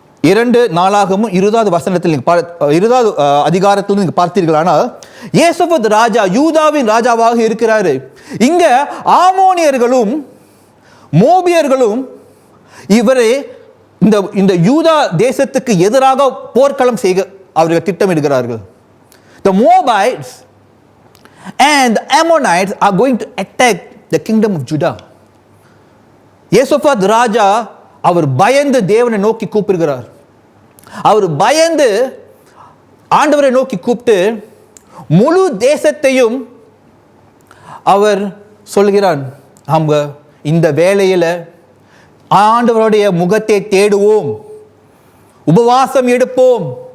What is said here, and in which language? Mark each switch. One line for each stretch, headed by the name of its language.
Tamil: 2 நாளாகமும் 20வது வசனத்தில் 20வது அதிகாரத்தில் நீங்க பார்த்தீர்களானால் யெகோஷாபாத் ராஜா யூதாவின் ராஜாவாக இருக்கிறாரு. இங்க ஆமோனியர்களும் மோபியர்களும் இவரை இந்த யூதா தேசத்துக்கு எதிராக போர்க்களம் செய்ய அவர்கள் திட்டமிடுகிறார்கள்.
English: The Moabites and the Ammonites are going to attack the kingdom of Judah.
Tamil: யெகோஷாபாத் ராஜா அவர் பயந்து தேவனை நோக்கி கூப்பிடுகிறார். அவர் பயந்து ஆண்டவரை நோக்கி கூப்பிட்டு முழு தேசத்தையும் அவர் சொல்கிறான், அவங்க இந்த வேளையில ஆண்டவருடைய முகத்தை தேடுவோம், உபவாசம் எடுப்போம்.